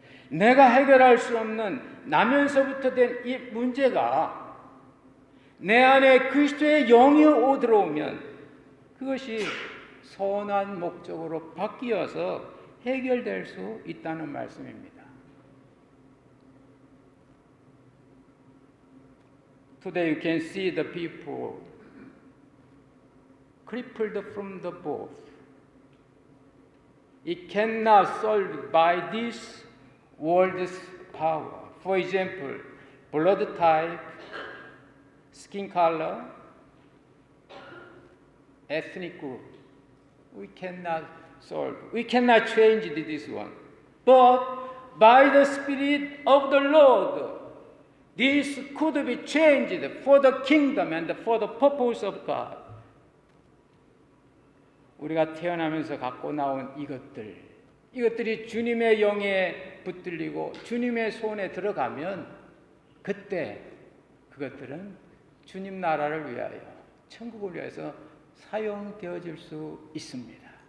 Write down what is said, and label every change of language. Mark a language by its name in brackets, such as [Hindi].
[Korean] 내가 해결할 수 없는 나면서부터 된 이 문제가 내 안에 그리스도의 영이 들어오면 그것이 선한 목적으로 바뀌어서 해결될 수 있다는 말씀입니다. [English] Today you can see the people crippled from the birth. It cannot solve by this world's power. For example, blood type, skin color, ethnic group. We cannot solve. We cannot change this one. But by the Spirit of the Lord, this could be changed for the kingdom and for the purpose of God. [Korean] 우리가 태어나면서 갖고 나온 이것들이 주님의 영에 붙들리고 주님의 손에 들어가면 그때 그것들은 주님 나라를 위하여 천국을 위해서 사용되어질 수 있습니다.